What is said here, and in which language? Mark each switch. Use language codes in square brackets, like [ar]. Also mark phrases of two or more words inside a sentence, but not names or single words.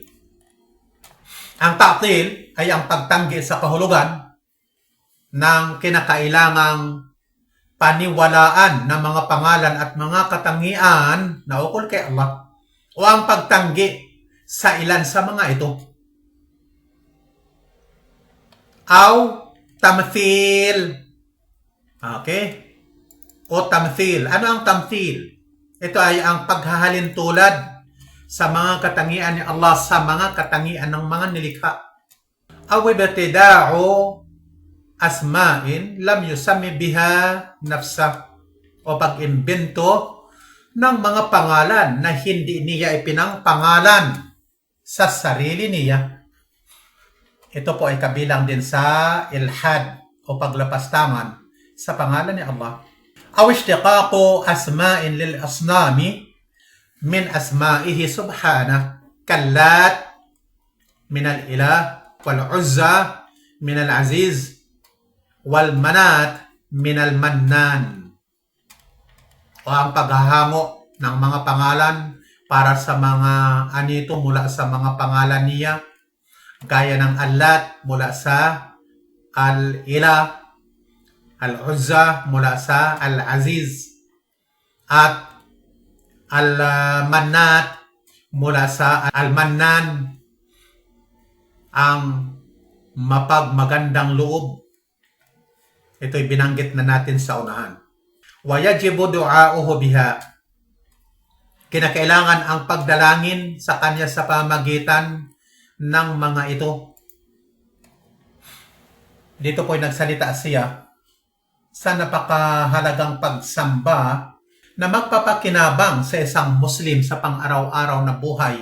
[tl] Ang ta'til ay ang pagtanggi sa kahulugan ng kinakailangang paniwalaan ng mga pangalan at mga katangian na ukol kay Allah o ang pagtanggi sa ilan sa mga ito. [ar] أو تمثيل. [tl] Okay? O tamthil. Ano ang tamthil? Ito ay ang paghahalin tulad sa mga katangian ni Allah sa mga katangian ng mga nilikha. [ar] أو ابتداع أسماء لم يسم بها نفسه, [tl] o pag-imbento ng mga pangalan na hindi niya ipinangpangalan sa sarili niya. Ito po ay kabilang din sa ilhad o paglapastangan sa pangalan ni Allah. [ar] أو اشتقاق أسماء للأصنام من أسمائه سبحانه كاللات من الإله والعزى من العزيز ومناة من المنان. [tl] O ang paghahango ng mga pangalan para sa mga anito mula sa mga pangalan niya, gaya ng Allat mula sa Al-Ilah, Al-Uzza mula sa Al-Aziz, at Al-Mannat mula sa Al-Mannan, ang mapagmagandang loob. Ito'y binanggit na natin sa unahan. [ar] ويجب دعاؤه بها. [tl] Kinakailangan ang pagdalangin sa kanya sa pamagitan ng mga ito. Dito po'y nagsalita siya sa napakahalagang pagsamba na magpapakinabang sa isang Muslim sa pang-araw-araw na buhay.